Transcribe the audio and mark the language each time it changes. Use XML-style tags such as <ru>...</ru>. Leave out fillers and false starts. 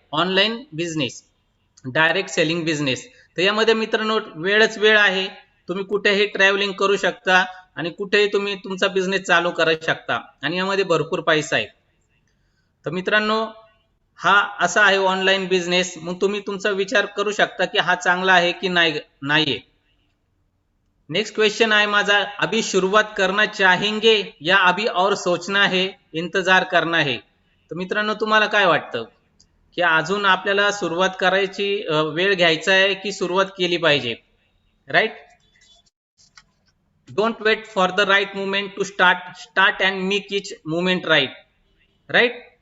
<mr>Online business, direct selling business. तर यामध्ये मित्रांनो वेळच वेळ आहे. तुम्ही कुठेही ट्रॅव्हलिंग करू शकता आणि कुठेही तुम्ही तुमचा बिझनेस चालू करू शकता आणि यामध्ये भरपूर पैसा आहे. तर मित्रांनो हा असा आहे ऑनलाईन बिझनेस. मग तुम्ही तुमचा विचार करू शकता की हा चांगला आहे की नाहीये. नेक्स्ट क्वेश्चन आहे माझा,</mr> <hi>अभी शुरुआत करना चाहेंगे या अभी और सोचना है, इंतजार करना है.</hi> <mr>तर मित्रांनो तुम्हाला काय वाटतं की अजून आपल्याला सुरुवात करायची वेळ घ्यायचा आहे की सुरुवात केली पाहिजे? Right.</mr> <en>Don't wait for the right movement to start and make each movement right. Right.</en>